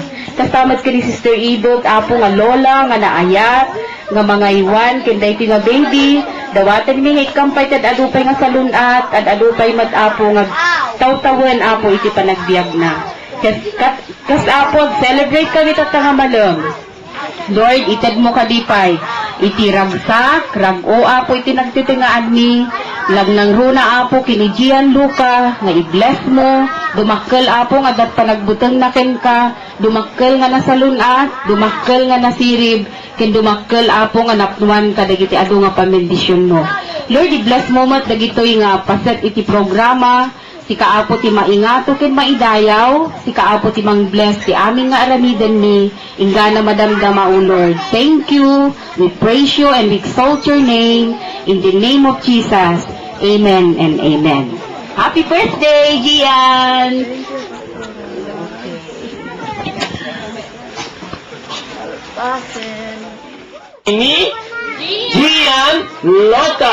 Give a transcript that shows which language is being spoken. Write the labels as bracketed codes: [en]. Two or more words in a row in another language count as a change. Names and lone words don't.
[ilo] Kastamat ka ni Sister Idog, apo nga lola, nga naayat, nga mga iwan, ken dayti nga baby, dawatan mi nga ikampay tad adupay nga salunat, at adupay mat apo nga tawtawan apo iti panagbiag na. Kas apo, celebrate kami tatanga malam. Lord, itad mo kadipay, iti ragsak, rago apo iti nagtitingaan mi, lagnang runa apo kinijian luka, nga i-bless mo, dumakkel apo nga dat panagbuteng naken ka, dumakkel nga nasalunat, dumakkel nga nasirib, ken dumakkel apo nga napnuan ka dagiti adu nga pamendisyon mo. Lord, i-bless mo mat dagitoy nga paset iti programa, si kaapo ti maingato ken maidayaw, si kaapo ti mang-bless ti aming nga aramiden ni, ingana madamdama o Lord. [en] Thank you, we praise you and we exalt your name, in the name of Jesus. Amen and amen. Happy birthday, Gian! [ilo] Ini Gian Lota.